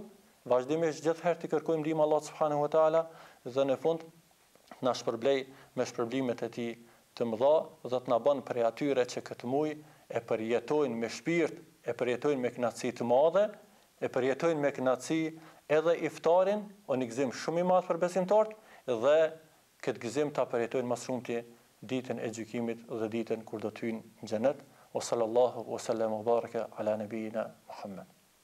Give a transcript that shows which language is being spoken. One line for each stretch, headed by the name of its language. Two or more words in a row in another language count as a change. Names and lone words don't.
Albanian: Vazhdimisht gjithherë të kërkojmë ndihmën Allahut
Arabic: سبحانه وتعالى
Albanian: dhe në fund na shpërblej me shpërblimet e tij të mëdha dhe të na bën prej atyre që këtë muaj e përjetojnë me shpirt, e përjetojnë me kënaqësi të madhe, e përjetojnë me kënaqësi edhe iftarin, një gëzim shumë i madh për besimtarët dhe këtë gëzim ta përjetojnë më shumti ditën e gjykimit dhe ditën kur do të hyjnë në xhenet.
Arabic: و صلى الله وسلم وبارك على نبينا محمد.